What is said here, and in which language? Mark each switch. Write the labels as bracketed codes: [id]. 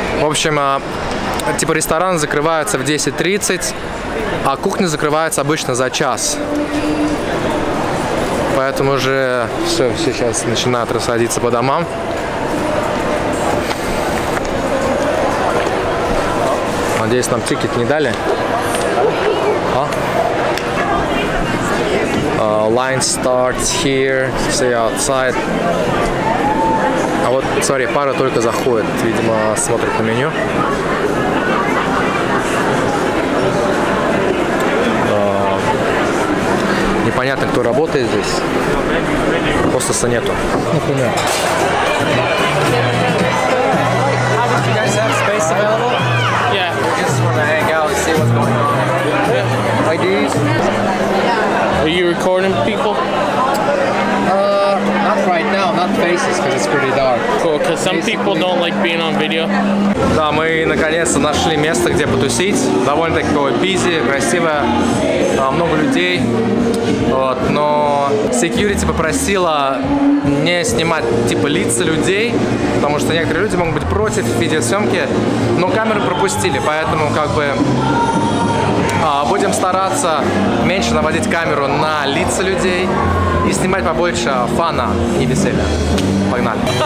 [ru] В общем, типа ресторан закрывается в 10:30, а кухня закрывается обычно за час. Поэтому уже все сейчас начинают расходиться по домам. Надеюсь, нам тикет не дали. [en] Line starts here, see outside. [ru] А вот, смотри, пара только заходит, видимо, смотрит на меню. Непонятно, кто работает здесь. Хостеса нету. Например. [en] You guys have space available? Yeah. We just want to hang out and see what's going on. IDs? Are you recording people? Not right now, not faces, because it's pretty dark. Cool, because some people don't like being on video. [ru] Да, мы наконец-то нашли место, где потусить. Довольно-таки такое бизи, красиво, много людей. Вот, но security попросила не снимать типа лица людей, потому что некоторые люди могут быть против видеосъемки, но камеры пропустили, поэтому как бы будем стараться меньше наводить камеру на лица людей и снимать побольше фана и веселья. Погнали.